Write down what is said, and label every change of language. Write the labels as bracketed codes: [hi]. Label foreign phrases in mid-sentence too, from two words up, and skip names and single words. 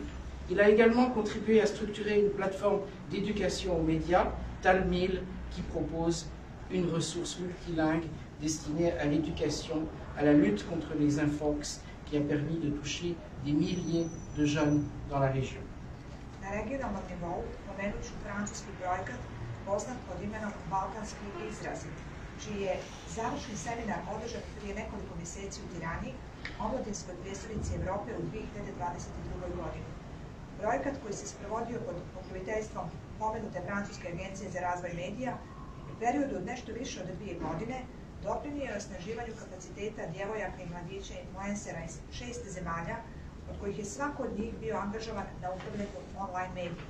[fr] Il a également contribué à structurer une plateforme d'éducation aux médias, Talmil, qui propose une ressource multilingue destinée à l'éducation, à la lutte contre les infox, qui a permis de toucher des milliers de jeunes dans la région. [sr] Na regionalnom nivou pomenut ću francuski projekat poznat pod imenom Balkanski izrazi, čiji je završni seminar održan prije nekoliko mjeseci u Tirani, omladinskoj prijestolnici Evrope u 2022. godini. Projekat koji se sprovodio pod pokroviteljstvom pomenute Francuske agencije za razvoj medija u periodu od nešto više od 2 godine doprinio je osnaživanju kapaciteta djevojaka i mladića influencera iz 6 zemalja, od kojih je svako od njih bio angažovan na upravljanju online medijima.